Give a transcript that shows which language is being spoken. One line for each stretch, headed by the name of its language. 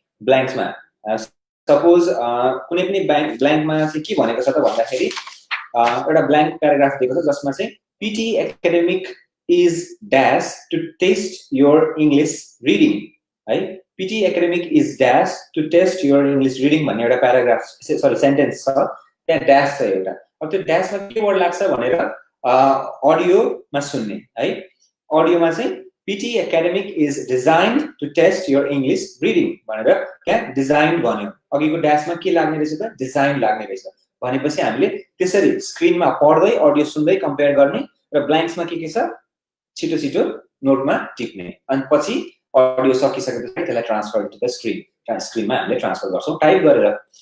Nepali: ब्ल्याङ्क्समा suppose कुनै पनि ब्ल्याङ्कमा चाहिँ के भनेको छ त भन्दाखेरि एउटा ब्ल्याङ्क प्याराग्राफ दिएको छ जसमा चाहिँ
English: PT academic is dash to test your English reading
Nepali: है।
English: PT academic is dash to test your English reading
Nepali: भन्ने एउटा प्याराग्राफ, सेन्टेन्स छ, त्यहाँ ड्यास छ एउटा। अब त्यो ड्यासमा के वर्ड लाग्छ भनेर अडियोमा सुन्ने है। अडियोमा चाहिँ
English: PT academic is designed to test your English reading
Nepali: भनेर त्यहाँ डिजाइन भन्यो। अघिको ड्यासमा के लाग्ने रहेछ त? डिजाइन लाग्ने रहेछ। भनेपछि हामीले त्यसरी स्क्रिनमा पढ्दै अडियो सुन्दै कम्पेयर गर्ने र ब्ल्याङ्क्समा के छ छिटो छिटो नोटमा टिप्ने, अनि पछि अडियो सकिसकेपछि त्यसलाई ट्रान्सफर टु द स्क्रिनमा हामीले ट्रान्सफर गर्छौँ टाइप गरेर।